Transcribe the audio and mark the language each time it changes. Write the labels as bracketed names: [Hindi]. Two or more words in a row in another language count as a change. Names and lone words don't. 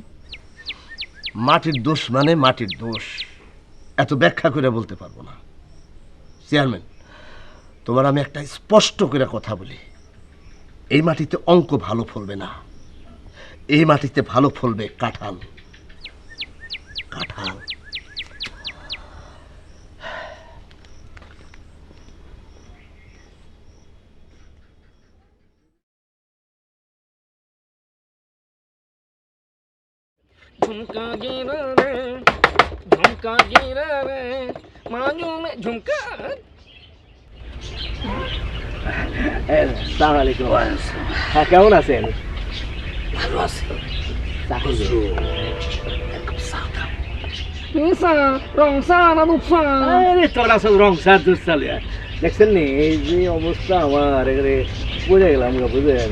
[Bangla] মাটির দোষ মানে মাটির দোষ, এত ব্যাখ্যা করে বলতে পারবো না। চেয়ারম্যান, তোমার আমি একটা স্পষ্ট করে কথা বলি, এই মাটিতে অঙ্ক ভালো ফলবে না, এই মাটিতে ভালো ফলবে কাঁঠাল। কাঁঠাল। [Hindi] झुमका गिरा रे, झुमका गिरा रे, मांगों में झुमका। [Arabic] السلام عليكم. [Bangla] হ্যাঁ, কেমন আছেন? ভালো আছি। তোরা সব রং সার দুধ চালিয়া দেখছেন নি, এই যে অবস্থা আমার এখানে পড়ে গেলাম, বুঝলেন?